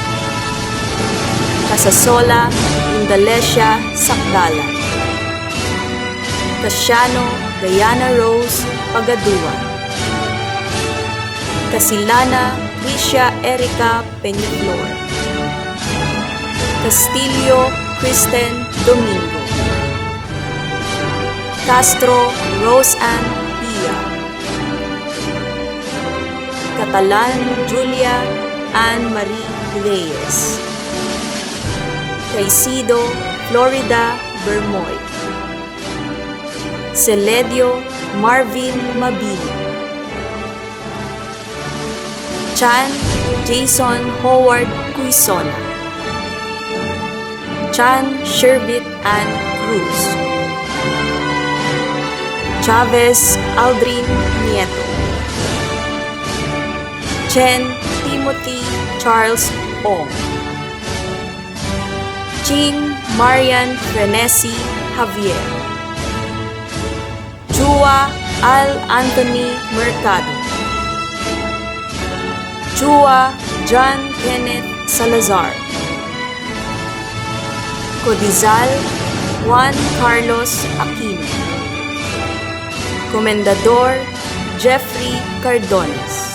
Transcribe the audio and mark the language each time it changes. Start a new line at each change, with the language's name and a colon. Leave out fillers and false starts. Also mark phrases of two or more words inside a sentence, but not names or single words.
Filipino: Casasola, Indalesia Sakdala. Casiano, Diana Rose Pagaduan. Casilana, Tricia Erica Peñaflor. Castillo, Kristen Domingo. Castro, Rose Ann Pia. Catalan, Julia Ann Marie Reyes. Caicedo, Florida Bermoy. Celedio Marvin Mabini. Chan Jason Howard Cuisona. Chan Sherbit Ann Cruz. Chavez Aldrin Nieto. Chen Timothy Charles Ong. Ching Marian Frenesi Javier. Chua Al Anthony Mercado. Chua John Kenneth Salazar. Codizal Juan Carlos Aquino. Comendador Jeffrey Cardones.